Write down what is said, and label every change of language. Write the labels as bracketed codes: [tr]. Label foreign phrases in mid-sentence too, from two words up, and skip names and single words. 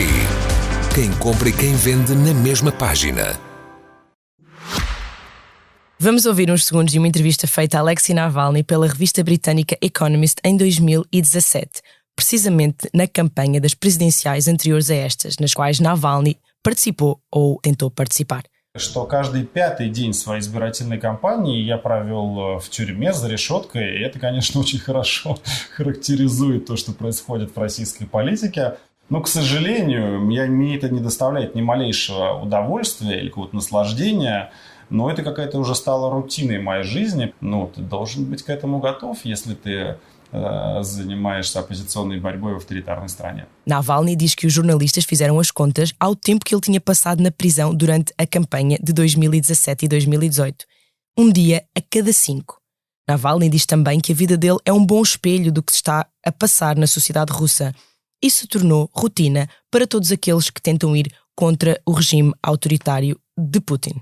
[pt] Quem compra e quem vende na mesma página. Vamos ouvir uns segundos de uma entrevista feita a Alexei Navalny pela revista britânica Economist em 2017, precisamente na campanha das presidenciais anteriores a estas, nas quais Navalny participou ou tentou participar. [ru] Что каждый 5-й день своей избирательной кампании я провел в тюрьме за решеткой, и это, конечно, очень хорошо характеризует то, что происходит в российской политике. Но, к сожалению, мне это не доставляет ни малейшего удовольствия или какого-то наслаждения. Но это какая-то уже стала рутиной моей жизни. Ты должен быть к этому готов, если ты занимаешься оппозиционной борьбой в авторитарной стране. [pt] Navalny diz que os jornalistas fizeram as contas ao tempo que ele tinha passado na prisão durante a campanha de 2017 e 2018. Um dia a cada 5. Navalny diz também que a vida dele é um bom espelho do que se está a passar na sociedade russa. Isso se tornou rotina para todos aqueles que tentam ir contra o regime autoritário de Putin.